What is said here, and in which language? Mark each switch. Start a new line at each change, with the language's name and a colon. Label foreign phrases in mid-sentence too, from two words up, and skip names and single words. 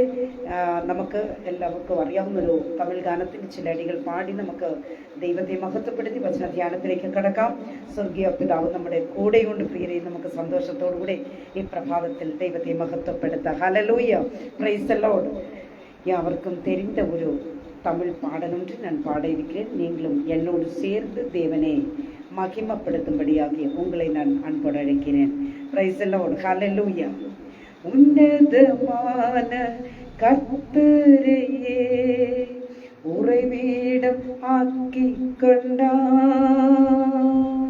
Malayalam: നമുക്ക് എല്ലാവർക്കും അറിയാവുന്നൊരു തമിഴ് ഗാനത്തിൻ്റെ ചില അടികൾ പാടി നമുക്ക് ദൈവത്തെ മഹത്വപ്പെടുത്തി വചന ധ്യാനത്തിലേക്ക് കടക്കാം. സ്വർഗീയ പിതാവ് നമ്മുടെ കൂടെയുണ്ട്. പ്രിയരെ, നമുക്ക് സന്തോഷത്തോടുകൂടെ ഈ പ്രഭാതത്തിൽ ദൈവത്തെ മഹത്വപ്പെടുത്താം.
English: ഹല്ലേലൂയ. Praise the Lord.
Tamil: யாவருக்கும் தெரிந்த ஒரு தமிழ் பாடல் ஒன்று நான் பாட இருக்கிறேன். நீங்களும் என்னோடு சேர்ந்து தேவனை மகிமைப்படுத்தும்படியாக உங்களை நான் அன்போடு அழைக்கிறேன்.
English: Praise the Lord. ஹல்லேலூயா.
Tamil: உன்னதமான கர்த்தரையே உறைவிடம் ஆக்கிக் கொண்டார்.